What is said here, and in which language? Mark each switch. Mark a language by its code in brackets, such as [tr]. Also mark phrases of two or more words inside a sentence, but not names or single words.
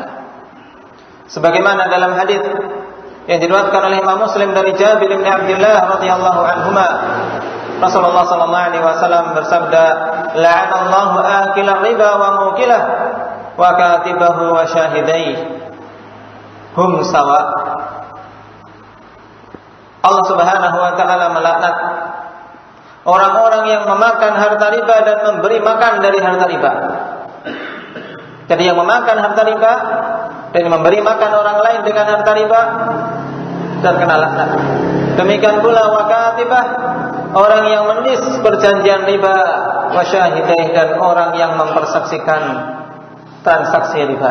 [id] Sebagaimana dalam hadis yang diriwayatkan oleh Imam Muslim dari Jabir bin Abdullah [ar] رضي الله عنهما, [id] Rasulullah [ar] صلى الله عليه وسلم [id] bersabda, [ar] "لعن الله آكل الربا ومؤكله وكاتبه وشاهديه هم سواء." [id] Allah [ar] سبحانه وتعالى [id] melaknat orang-orang yang memakan harta riba dan memberi makan dari harta riba. Jadi yang memakan harta riba dan memberi makan orang lain dengan harta riba terkena laknat. Demikian pula wakatibah, orang yang menulis perjanjian riba, wasyahidai, dan orang yang mempersaksikan transaksi riba.